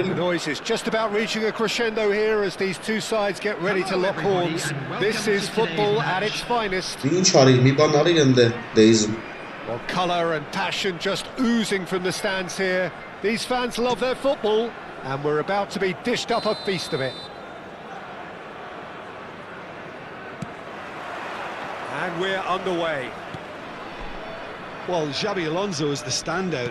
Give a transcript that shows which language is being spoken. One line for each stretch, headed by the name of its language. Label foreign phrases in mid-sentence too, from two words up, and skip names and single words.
English: The noise is just about reaching a crescendo here as these two sides get ready to lock horns. This is football at its finest. Ինչ արի, մի բան արի ընդ դեիզմ։ Well, colour and passion just oozing from the stands here. These fans love their football, and we're about to be dished up a feast of it. And we're underway. Well, Xabi Alonso is the standout.